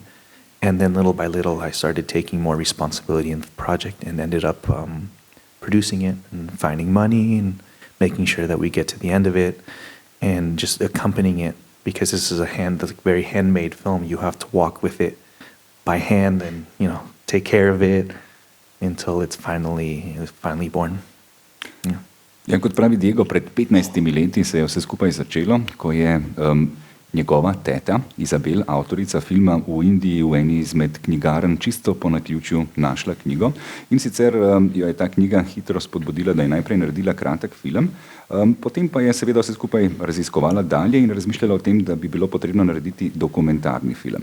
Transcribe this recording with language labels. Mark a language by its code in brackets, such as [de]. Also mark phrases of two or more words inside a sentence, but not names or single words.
[en] And then little by little, I started taking more responsibility in the project and ended up producing it and finding money and making sure that we get to the end of it and just accompanying it, because this is a very handmade film. You have to walk with it by hand and, take care of it until it's finally born. Yeah. [sl] Ja, kot pravi Diego, pred 15 leti se je vse skupaj začelo, ko je njegova teta, Isabel, avtorica filma, v Indiji v eni izmed knjigarn čisto po naključju našla knjigo. In sicer jo je ta knjiga hitro spodbudila, da je najprej naredila kratek film, potem pa je seveda vse skupaj raziskovala dalje in razmišljala o tem, da bi bilo potrebno narediti dokumentarni film.